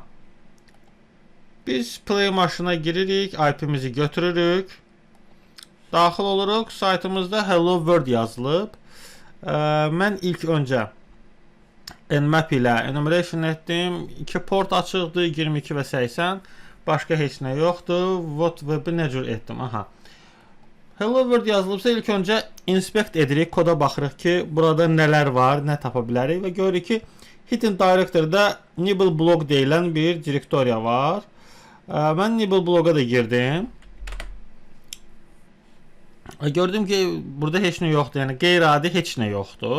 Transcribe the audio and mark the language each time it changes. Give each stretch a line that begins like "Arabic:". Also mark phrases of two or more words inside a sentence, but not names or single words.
Azerbaijani: Biz Play maşına giririk, IP-mizi götürürük. Daxil oluruq, saytımızda Hello World yazılıb. Mən ilk öncə Nmap ilə enumeration etdim. 2 port açıqdır, 22 və 80. Başqa heç nə yoxdur. What web-i nə cür etdim? Aha. Hello World yazılıbsa ilk öncə inspect edirik, koda baxırıq ki, burada nələr var, nə tapa bilərik və görürük ki,
English: Hidden Directory-
Azerbaijani: da Nibble blog deyilən bir direktoriya var. Mən Nibble bloga da girdim. Gördüm ki, burada heç nə yoxdur, yəni qeyri-adi heç nə yoxdur.